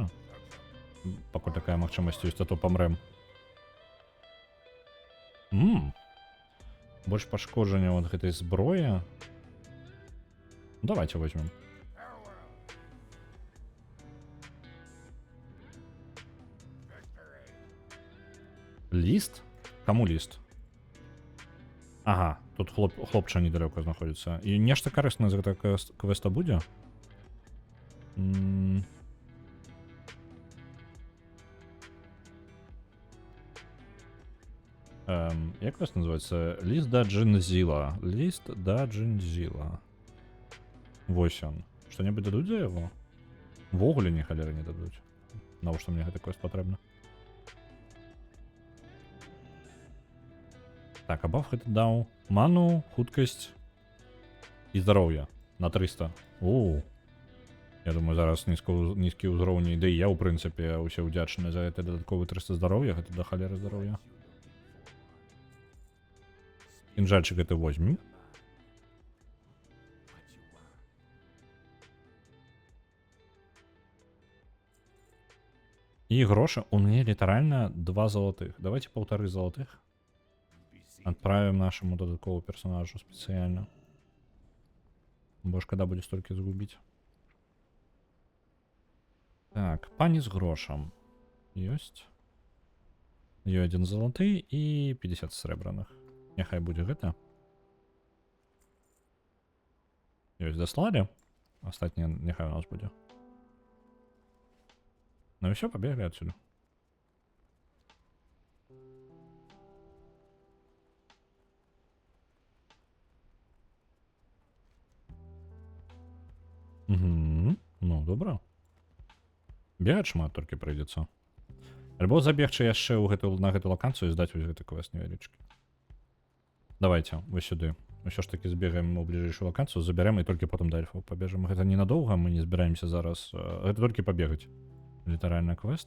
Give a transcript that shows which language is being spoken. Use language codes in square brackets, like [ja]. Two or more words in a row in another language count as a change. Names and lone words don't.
[be] Пакуль такая магчымасць ёсць, а то памрэм. Больш пашкоджання вот гэтай зброі. [ru] Давайте возьмем. [be] Ліст? Кому ліст? [uk] Ага, тут хлопча недалеко знаходиться. [be] І нешта карысна з гэтага квеста будзе? Як квест называется? Ліст да Джинзіла. Ліст да Джинзіла. Вось он. Что-нибудь дадуть за яго? Ввогуле ні халеры не дадуць. Навошта мне гэты квест патрэбна? Так, а баф гэта даў ману, хуткасць і здароўе на 300. Оу. Я думаю, зараз нізкі ўзроўні, да і я, ў прынцыпе, усе ўдзячны за гэты дадатковы 300 здароўя, гэта да халеры здароўя. Кінжальчык гэта возьмем. І грошы у мяне літаральна 2 золотых. [ru] Давайте 1,5 золотых. Отправим нашему додатковому персонажу специально. Бо шкода будет столько загубить. [uk] Так, пані з грошем. Есть. Є 1 золотий і 50 сребраних. Нехай буде гэта. Есть, дослали. Остатнє нехай у нас буде. [ru] Ну и все, побегли отсюда. Угу. Ну, добра. [be] Бегать шмат толькі прыйдзецца. Альбо забегчы яшчэ на гэту лакацыю і здаць вось гэты квест невялічкі. Давайте, вось сюды. Усё ж таки збегаем у бліжэйшую лакацыю, забярем і толькі потым да эльфаў пабежым. Гэта ненадоўга, мы не збіраемся зараз. Гэта толькі пабегаць. Літаральна квест.